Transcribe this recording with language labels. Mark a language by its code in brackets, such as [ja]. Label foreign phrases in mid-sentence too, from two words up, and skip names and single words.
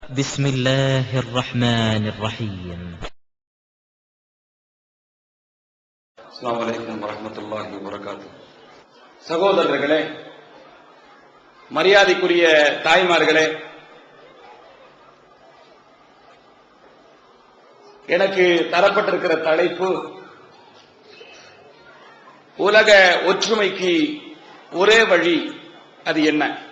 [ar] بسم الله الرحمن الرحيم. السلام عليكم ورحمة الله وبركاته. [ta] சகோதரர்களே, மரியாதைக்குரிய தாய்மார்களே, எனக்கு தரப்பட்டிருக்கிற தலைப்பு உலக ஒற்றுமைக்கு ஒரே வழி, அது என்ன?